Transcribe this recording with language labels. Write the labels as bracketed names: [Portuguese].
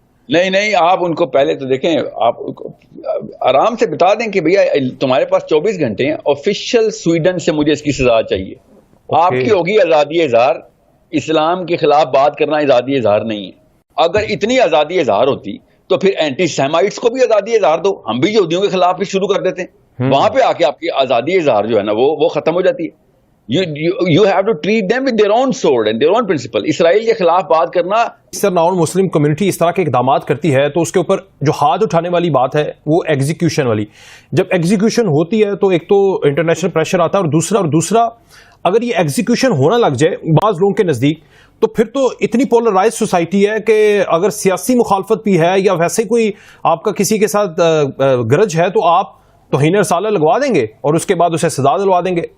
[Urdu] نہیں, آپ ان کو پہلے تو دیکھیں, آپ آرام سے بتا دیں کہ بھیا تمہارے پاس 24 گھنٹے ہیں, آفیشیل سویڈن سے مجھے اس کی سزا چاہیے. آپ کی ہوگی آزادی اظہار, اسلام کے خلاف بات کرنا آزادی اظہار نہیں ہے. اگر اتنی آزادی اظہار ہوتی تو پھر اینٹی سیمائٹس کو بھی آزادی اظہار دو, ہم بھی یہودیوں کے خلاف بھی شروع کر دیتے ہیں, وہاں پہ آ کے آپ کی آزادی اظہار جو ہے نا وہ ختم ہو جاتی ہے. [English] You have to treat them with their own sword and their own principle. [Urdu] اسرائیل کے خلاف بات کرنا, سر نان مسلم کمیونٹی اس طرح کے اقدامات کرتی ہے تو اس کے اوپر جو ہاتھ اٹھانے والی بات ہے وہ ایگزیکیوشن والی. جب ایگزیکیوشن ہوتی ہے تو ایک تو انٹرنیشنل پریشر آتا ہے, اور دوسرا اگر یہ ایگزیکیوشن ہونا لگ جائے بعض لوگوں کے نزدیک, تو پھر تو اتنی پولرائز سوسائٹی ہے کہ اگر سیاسی مخالفت بھی ہے یا ویسے کوئی آپ کا کسی کے ساتھ گرج ہے تو آپ توہین رسالہ لگوا دیں گے اور اس کے بعد اسے سزا دلوا دیں گے.